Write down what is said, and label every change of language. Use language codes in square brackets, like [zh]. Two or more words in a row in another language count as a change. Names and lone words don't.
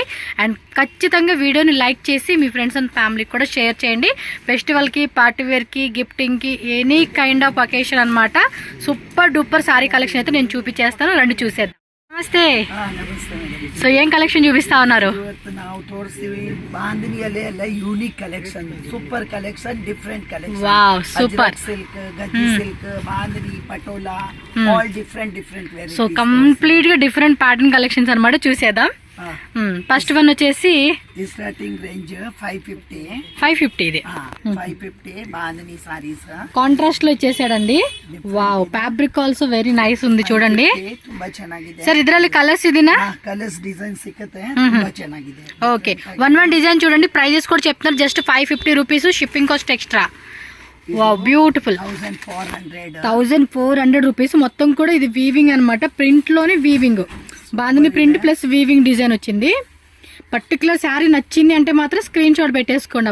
[te] అండ్ ఖచ్చితంగా వీడియోని లైక్ చేసి మీ [en] friends and family [te] కూడా షేర్ చేయండి. ఫెస్టివల్కి, పార్టీవేర్కి, గిఫ్టింగ్కి, [en] any kind of occasion [te] అనమాట. [en] super duper saree collection [te] అయితే నేను చూపించేస్తాను. రండి చూసేద్దాం. నమస్తే. సో ఏం కలెక్షన్ చూపిస్తా ఉన్నారు? [en] unique collection, super collection, different collection. wow, super silk, gaddi silk, bandhani, patola, all different varieties. so complete [te] గా [en] different pattern collections [te] అన్నమాట. చూసేద్దాం. [en] first one [te] వచ్చేసి [en] starting range [te] 550 ఇది 550 బాంధనీ సారీస్ కాంట్రాస్ట్ లో వచ్చేసాడండి. వావ్, [en] fabric also very nice [te] ఉంది చూడండి. [kn] ತುಂಬಾ ಚೆನ್ನಾಗಿದೆ ಸರ್. ಇದರಲ್ಲಿ ಕಲರ್ಸ್ ಇದೀನಾ? [en] colors design [kn] ಸಿಕ್ಕತೆ ತುಂಬಾ ಚೆನ್ನಾಗಿದೆ. [te] ఓకే, [en] one design [te] చూడండి. ప్రైజెస్ కూడా చెప్తున్నారు. [en] just 550 rupees, shipping cost extra. wow, beautiful. 1400 rupees. [te] మొత్తం కూడా ఇది వీవింగ్ అనమాట. ప్రింట్ లోనే వీవింగ్, బాంధని [en] print plus weaving design [te] వచ్చింది. పర్టికులర్ శారీ నచ్చింది అంటే మాత్రం [en] screen shot [te] పెట్టేసుకోండి.